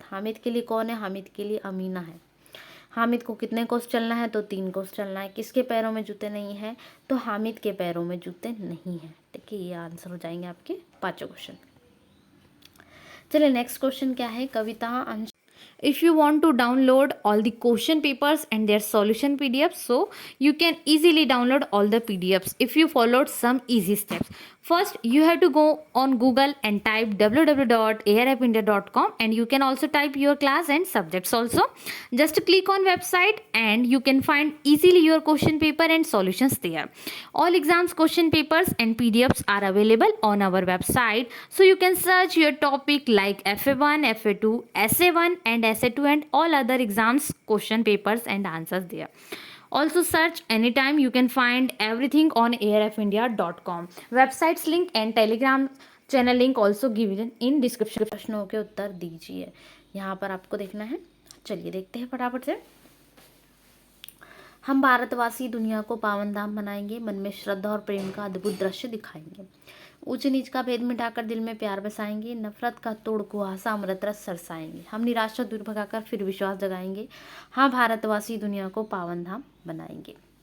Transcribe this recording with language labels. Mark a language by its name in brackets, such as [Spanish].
[Hindi] हामिद के लिए कौन है, हामिद के लिए अमीना है। हामिद को कितने कोस चलना है, तो 3 कोस चलना है। किसके पैरों में जूते नहीं हैं, तो हामिद के पैरों में जूते नहीं हैं। ठीक है, ये आंसर हो जाएंगे आपके 5 क्वेश्चन। चलिए नेक्स्ट क्वेश्चन क्या है, कविता अंश। [English] If you want to download all the question papers and their solution PDFs, so you can easily download all the PDFs if you followed some easy steps. First, you have to go on Google and type www.airappindia.com, and you can also type your class and subjects also. Just click on website and you can find easily your question paper and solutions there. All exams question papers and PDFs are available on our website, so you can search your topic like FA1, FA2, SA1 and SA2 and all other exams question papers and answers there. Also search anytime, you can find everything on airafindia.com. Websites link and Telegram channel link also given in description. [Hindi] प्रश्नों के उत्तर दीजिए, यहाँ पर आपको देखना है। चलिए देखते हैं फटाफट से। हम भारतवासी दुनिया को पावन धाम बनाएंगे, मन में श्रद्धा और प्रेम का अद्भुत दृश्य दिखाएंगे, ऊंच नीच का भेद मिटाकर दिल में प्यार बसाएंगे, नफरत का तोड़ कुहासा अमृत रस सरसाएंगे, हम निराशा दूर भगाकर फिर विश्वास जगाएंगे, हाँ भारतवासी दुनिया को पावन धाम बनाएंगे।